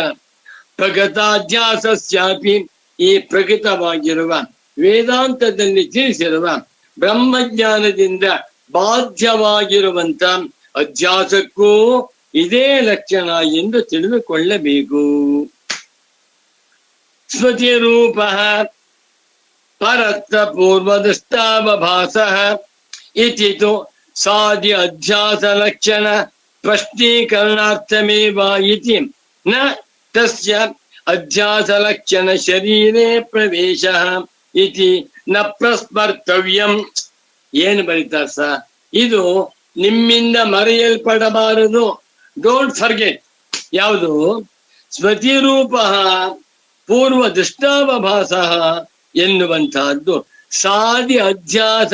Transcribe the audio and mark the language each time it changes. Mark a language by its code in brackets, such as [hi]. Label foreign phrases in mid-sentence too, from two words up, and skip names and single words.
[kn] ಪ್ರಗತಾಧ್ಯಾಸಸ್ಯಾಪಿ, ಈ ಪ್ರಕೃತವಾಗಿರುವ ವೇದಾಂತದಲ್ಲಿ ತಿಳಿಸಿರುವ ಬ್ರಹ್ಮಜ್ಞಾನದಿಂದ ಬಾಧ್ಯವಾಗಿರುವಂತ ಅಧ್ಯಾಸಕ್ಕೂ ಇದೇ ಲಕ್ಷಣ ಎಂದು ತಿಳಿದುಕೊಳ್ಳಬೇಕು. [sa] ಸ್ಮೃತಿ ರೂಪ ಪರತ್ರ ಪೂರ್ವದೃಷ್ಟಾವಭಾಸ ಇತಿ ತು ಸಾಧಿ ಅಧ್ಯಾಸ ಲಕ್ಷಣ ಸ್ಪಷ್ಟೀಕರಣಾರ್ಥಮೇವ ಇತಿ ನ ತಸ್ಯ ಅಧ್ಯಾಸ ಲಕ್ಷಣ ಶರೀರೇ ಪ್ರವೇಶ ಇತಿ ನ ಪ್ರಸ್ಮರ್ತವ್ಯಂ. [kn] ಏನು ಬರೀತಾರೆ ಸರ್? ಇದು ನಿಮ್ಮಿಂದ ಮರೆಯಲ್ಪಡಬಾರದು. [en] don't forget. ಯಾವುದು? [sa] ಸ್ಮೃತಿ ರೂಪ ಪೂರ್ವ ದೃಷ್ಟಾವಭಾಸ ಎನ್ನುವಂತಹದ್ದು ಸಾದಿ ಅಧ್ಯಾಸ